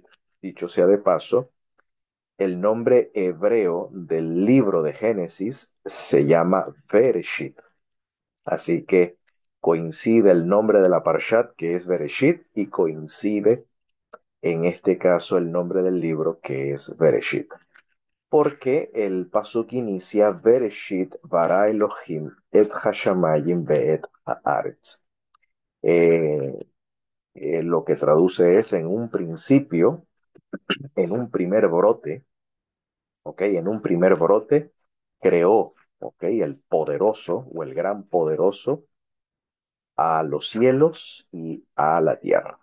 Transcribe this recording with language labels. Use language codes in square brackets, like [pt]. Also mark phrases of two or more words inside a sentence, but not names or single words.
[es] Dicho sea de paso, el nombre hebreo del libro de Génesis se llama Bereshit. Así que coincide el nombre de la parshat, que es Bereshit, y coincide en este caso el nombre del libro, que es Bereshit. Porque el pasuk inicia [he] בראשית ברא אלהים את השמים ואת הארץ. [es] Eh, lo que traduce es en un principio, en un primer brote, ¿ok? En un primer brote creó, ¿ok? El poderoso o el gran poderoso a los cielos y a la tierra.